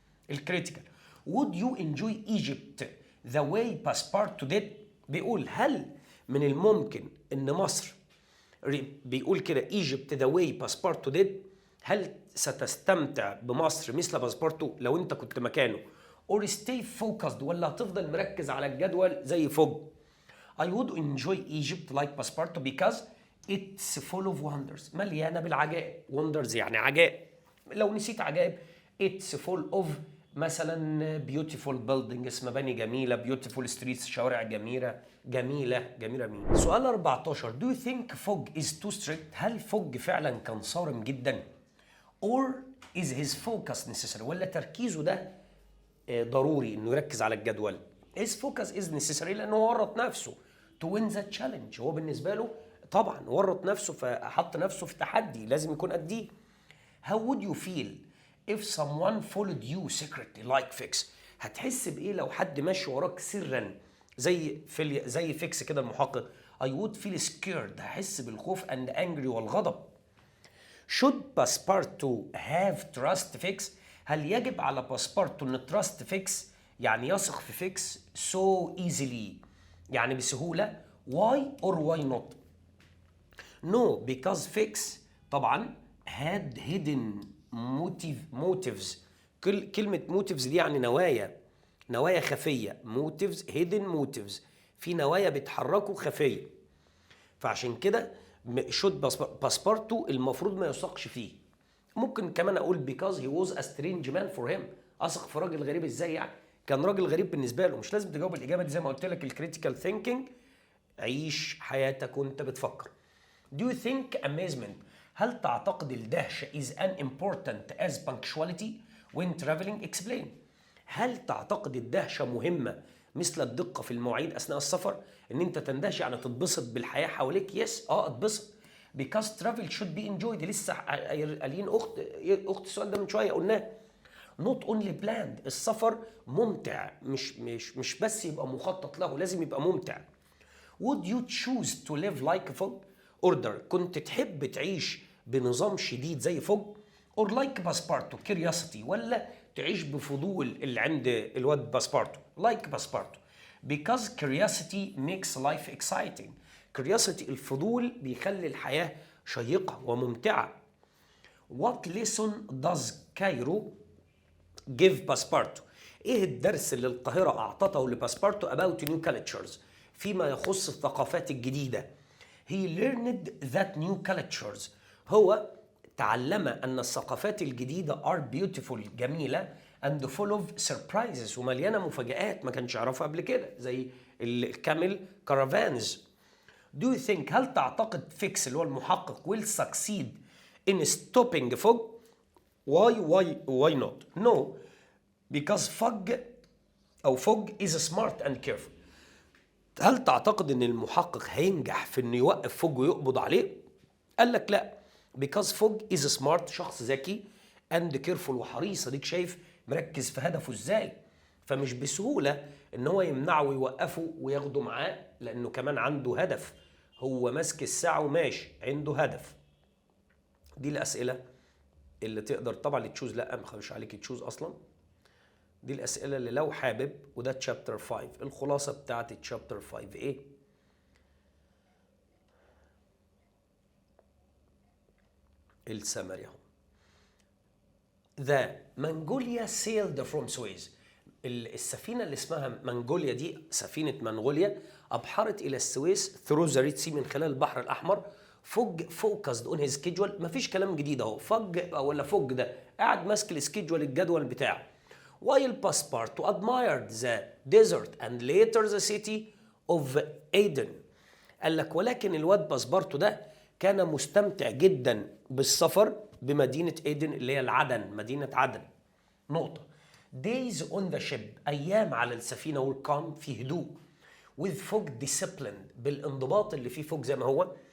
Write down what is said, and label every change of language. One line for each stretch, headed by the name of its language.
Arabic: الكريتيكال:
English: Would you enjoy Egypt the way Passepartout did؟
Arabic: بيقول هل من الممكن إن مصر، بيقول كده
English: Egypt the way Passepartout did،
Arabic: هل ستستمتع بمصر مثل باسبورتو لو انت كنت مكانه؟
English: or stay focused،
Arabic: ولا هتفضل مركز على الجدول زي فوج؟
English: I would enjoy Egypt like Passepartout because it's full of wonders،
Arabic: مليانة بالعجائب. wonders يعني عجائب، لو نسيت عجائب
English: it's full of مثلا beautiful buildings،
Arabic: مباني جميلة،
English: beautiful streets،
Arabic: شوارع جميلة
English: مين؟ سؤال 14 do you think fog is too strict؟
Arabic: هل فوج فعلا كان صارم جدا؟
English: or is his focus necessary؟
Arabic: ولا تركيزه ده ضروري انه يركز على الجدول؟
English: his focus is necessary
Arabic: لانه ورط نفسه
English: to win the challenge.
Arabic: هو بالنسبة له طبعا ورط نفسه فحط نفسه في تحدي لازم يكون قديه.
English: how would you feel if someone followed you secretly like fix؟
Arabic: هتحس بايه لو حد ماشي وراك سرا زي فيكس كده المحقق؟
English: I would feel scared،
Arabic: هحس بالخوف
English: and angry
Arabic: والغضب.
English: should Passepartout have trust fix؟
Arabic: هل يجب على باسبارتو ان
English: trust fix
Arabic: يعني يثق في فيكس
English: so easily
Arabic: يعني بسهولة؟
English: why or why not؟ no because fix طبعا had hidden motives.
Arabic: كلمة motives دي يعني نوايا خفية. motives
English: hidden motives،
Arabic: في نوايا بتحركوا خفية، فعشان كده should باسبارتو المفروض ما يثقش فيه. ممكن كمان اقول
English: because he was a strange man for him،
Arabic: اثق في راجل غريب ازاي يعني؟ كان راجل غريب بالنسبة له. مش لازم تجاوب الإجابة دي زي ما قلت لك الكريتيكال ثينكينج، عيش حياتك وانت بتفكر.
English: Do you think amazement؟
Arabic: هل تعتقد الدهشة
English: is an important as punctuality when traveling؟ explain.
Arabic: هل تعتقد الدهشة مهمة مثل الدقة في المواعيد أثناء السفر؟ إن أنت تندهش يعني تتبسط بالحياة حواليك؟ يس اتبسط.
English: because travel should be enjoyed.
Arabic: لسه قايلين أخت السؤال ده من شوية قلناه.
English: not only planned،
Arabic: السفر ممتع، مش بس يبقى مخطط له، لازم يبقى ممتع.
English: would you choose to live like a fog order؟
Arabic: كنت تحب تعيش بنظام شديد زي فوج؟
English: or like Passepartout curiosity،
Arabic: ولا تعيش بفضول اللي عند الواد باسبارتو؟
English: like Passepartout because curiosity makes life exciting.
Arabic: curiosity الفضول بيخلي الحياة شيقة وممتعة.
English: what lesson does Cairo give
Arabic: باسبارتو؟ ايه الدرس اللي القاهرة اعطته لباسبارتو
English: about new cultures
Arabic: فيما يخص الثقافات الجديدة؟
English: he learned that new cultures،
Arabic: هو تعلم أن الثقافات الجديدة
English: are beautiful
Arabic: جميلة
English: and full of surprises
Arabic: ومليانة مفاجآت ما كانش يعرفها قبل كده زي الكامل كارافانز.
English: do you think
Arabic: هل تعتقد فيكس اللي هو المحقق
English: will succeed in stopping fog؟ why not؟ no because fog is smart and careful.
Arabic: هل تعتقد ان المحقق هينجح في انه يوقف فوج ويقبض عليه؟ قال لك لا
English: because fog is smart،
Arabic: شخص ذكي
English: and careful
Arabic: وحريص. اديك شايف مركز في هدفه ازاي، فمش بسهولة ان هو يمنعه ويوقفه وياخده معاه لانه كمان عنده هدف. هو ماسك الساعة وماشي عنده هدف. دي الاسئلة اللي تقدر طبعا اللي تشوز لا ما خليش عليك تشوز اصلا. دي الأسئلة اللي لو حابب، وده تشابتر 5. الخلاصة بتاعت تشابتر 5 إيه؟ السمري اهو.
English: The Mongolia sailed from Suez.
Arabic: السفينة اللي اسمها منغوليا دي سفينة منغوليا أبحرت إلى السويس
English: through the Red Sea
Arabic: من خلال البحر الأحمر. فوج
English: focused on his schedule،
Arabic: مفيش كلام جديد أهو. فوج ده قاعد ماسك الجدول بتاعه.
English: while Passepartout admired the desert and later the city of Aden.
Arabic: قال لك ولكن الواد باسبارتو ده كان مستمتع جدا بالسفر بمدينة ايدن اللي هي مدينة عدن. نقطة.
English: days on the ship،
Arabic: أيام على السفينة والقام في هدوء.
English: with fog discipline،
Arabic: بالانضباط اللي فيه فوج زي ما هو.